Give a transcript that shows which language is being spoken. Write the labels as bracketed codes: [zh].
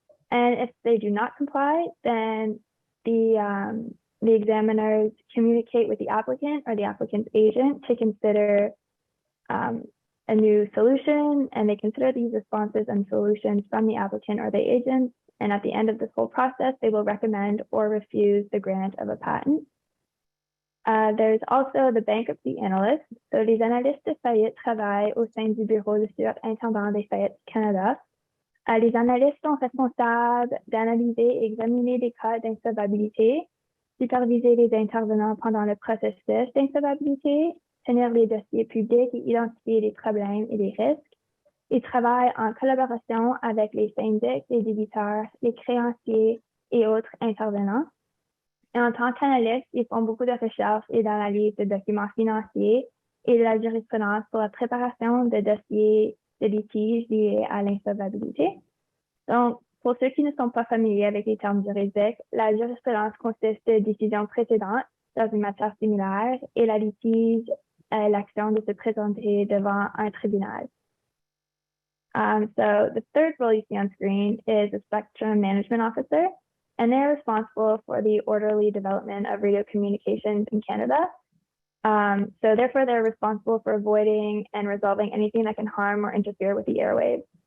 [en] And if they do not comply, then the examiners communicate with the applicant or the applicant's agent to consider a new solution, and they consider these responses and solutions from the applicant or the agent. And at the end of this whole process, they will recommend or refuse the grant of a patent. There's also the bankruptcy analyst. [fr] So les analystes de faillite travaillent au sein du bureau du surintendant des faillites du Canada. Les analystes sont responsables d'analyser et examiner des cas d'insolvabilité, superviser les intervenants pendant le processus d'insolvabilité, tenir les dossiers publics et identifier les problèmes et les risques. Ils travaillent en collaboration avec les syndics, les débiteurs, les créanciers et autres intervenants. Et en tant qu'analystes, ils font beaucoup de recherches et d'analyse de documents financiers et de la jurisprudence pour la préparation de dossiers de litiges liés à l'insolvabilité. Donc, pour ceux qui ne sont pas familiers avec les termes juridiques, la jurisprudence consiste de décisions précédentes dans une matière similaire et la litige est l'action de se présenter devant un tribunal. [en] So the third role you see on screen is a spectrum management officer, and they're responsible for the orderly development of radio communications in Canada. So therefore, they're responsible for avoiding and resolving anything that can harm or interfere with the airwaves.